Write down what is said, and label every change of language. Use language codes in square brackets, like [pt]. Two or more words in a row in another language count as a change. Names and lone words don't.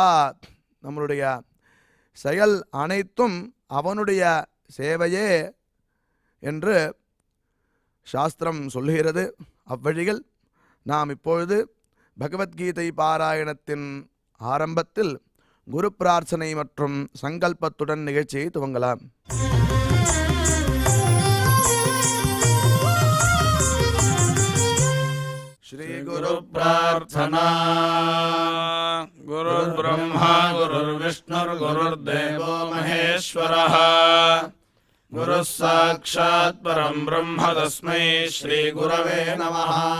[ta] நம்மளுடைய செயல் அனைத்தும் அவனுடைய சேவையே என்று சாஸ்திரம் சொல்லுகிறது. அவ்வழியில் நாம் இப்பொழுது பகவத்கீதை பாராயணத்தின் ஆரம்பத்தில் குரு பிரார்த்தனை மற்றும் சங்கல்பத்துடன் நிகழ்ச்சியை துவங்கலாம். [sa] श्री गुरु प्रार्थना. गुरुर् ब्रह्मा गुरुर्विष्णुर् गुरुर्देवो महेश्वरः गुरुः साक्षात् परं ब्रह्म तस्मै श्री गुरवे नमः.